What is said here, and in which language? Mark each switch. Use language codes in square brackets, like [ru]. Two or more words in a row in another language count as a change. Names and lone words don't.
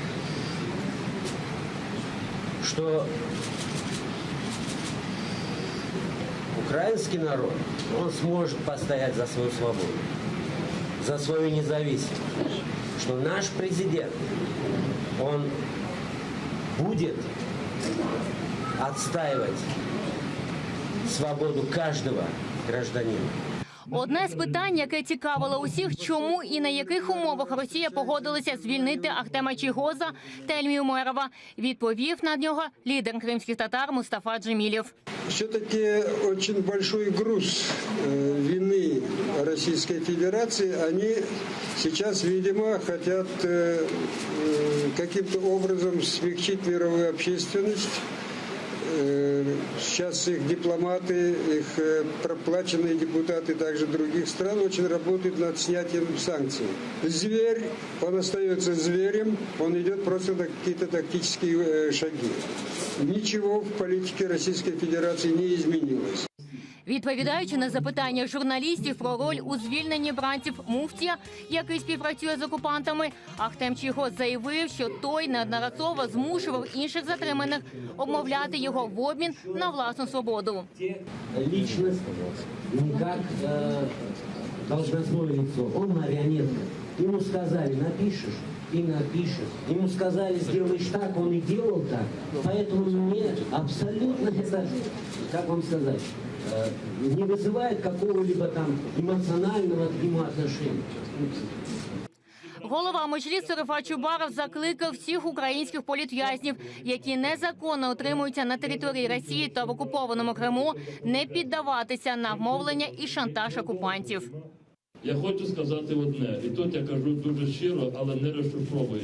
[ru] что украинский народ, он сможет постоять за свою свободу, за свою независимость, что наш президент, он будет отстаивать свободу каждого гражданина. [uk] Одне з питань, яке цікавило усіх, чому і на яких умовах Росія погодилася звільнити Ахтема Чийгоза та Ільмі Умерова, відповів на нього лідер кримських татар Мустафа Джемілєв. [ru] Все-таки очень большой груз вины Российской Федерации. Они сейчас, видимо, хотят каким-то образом смягчить мировую общественность. Сейчас их дипломаты, их проплаченные депутаты также других стран очень работают над снятием санкций. Зверь, он остается зверем, он идет просто на какие-то тактические шаги. Ничего в политике Российской Федерации не изменилось. [uk] Відповідаючи на запитання журналістів про роль у звільненні бранців Муфтія, який співпрацює з окупантами, Ахтем Чийгоз заявив, що той неодноразово змушував інших затриманих обмовляти його в обмін на власну свободу. [ru] Личность не как должностное лицо, он марионетка. Ему сказали, напишешь и напишешь. Ему сказали, сделаешь так, он и делал так. Поэтому мне абсолютно это, как вам сказать, не вызывает какого-либо там эмоционального к нему отношения. [uk] Голова Меджлісу Рифат Чубаров закликав всіх українських політв'язнів, які незаконно утримуються на території Росії та в окупованому Криму, не піддаватися на вмовлення і шантаж окупантів. Я хочу сказати одне, і тут я кажу дуже щиро, але не розшифровую.